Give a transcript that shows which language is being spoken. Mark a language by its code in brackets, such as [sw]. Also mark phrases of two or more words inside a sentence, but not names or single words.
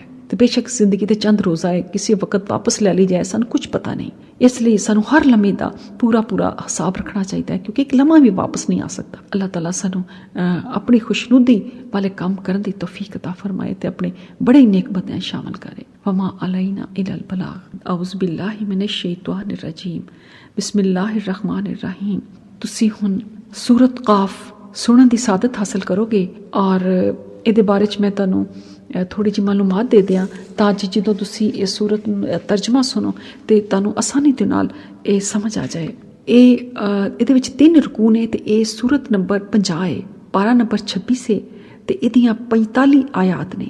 [pa] ਤੇ ਬੇਸ਼ੱਕ ਜ਼ਿੰਦਗੀ ਦੇ ਚੰਦ ਰੋਜ਼ਾ ਹੈ, ਕਿਸੇ ਵਕਤ ਵਾਪਸ ਲੈ ਲਈ ਜਾਏ, ਸਾਨੂੰ ਕੁਝ ਪਤਾ ਨਹੀਂ। ਇਸ ਲਈ ਸਾਨੂੰ ਹਰ ਲਮੇ ਦਾ ਪੂਰਾ ਹਿਸਾਬ ਰੱਖਣਾ ਚਾਹੀਦਾ ਹੈ ਕਿਉਂਕਿ ਇੱਕ ਲਮਾ ਵੀ ਵਾਪਸ ਨਹੀਂ ਆ ਸਕਦਾ। ਅੱਲਾਹ ਤਾਲਾ ਸਾਨੂੰ ਆਪਣੀ ਖੁਸ਼ਨੁਦੀ ਵਾਲੇ ਕੰਮ ਕਰਨ ਦੀ ਤੌਫੀਕ ਅਤਾ ਫਰਮਾਏ ਤੇ ਆਪਣੇ ਬੜੇ ਨੇਕ ਬੰਦਿਆਂ ਸ਼ਾਮਲ ਕਰੇ। [ar] وما علينا إلا البلاغ. أعوذ بالله من الشيطان الرجيم. بسم الله الرحمن الرحيم. [pa] ਤੁਸੀਂ ਹੁਣ ਸੂਰਤ ਕਾਫ ਸੁਣਨ ਦੀ ਸਾਦਤ ਹਾਸਲ ਕਰੋਗੇ ਔਰ ਇਹਦੇ ਬਾਰੇ 'ਚ ਮੈਂ ਤੁਹਾਨੂੰ ਥੋੜੀ ਜਿਹੀ ਮਾਲੂਮਾਤ ਦੇ ਦਿਆਂ ਤਾਂ ਜਦੋਂ ਤੁਸੀਂ ਇਹ ਸੂਰਤ ਤਰਜਮਾ ਸੁਣੋ ਤੇ ਤੁਹਾਨੂੰ ਆਸਾਨੀ ਦੇ ਨਾਲ ਇਹ ਸਮਝ ਆ ਜਾਏ। ਇਹਦੇ ਵਿੱਚ 3 ਰਕੂ ਨੇ ਤੇ ਇਹ ਸੂਰਤ ਨੰਬਰ 50 ਹੈ, ਪਾਰਾ ਨੰਬਰ 26 ਹੈ ਤੇ ਇਹਦੀਆਂ 45 ਆਇਤ ਨੇ।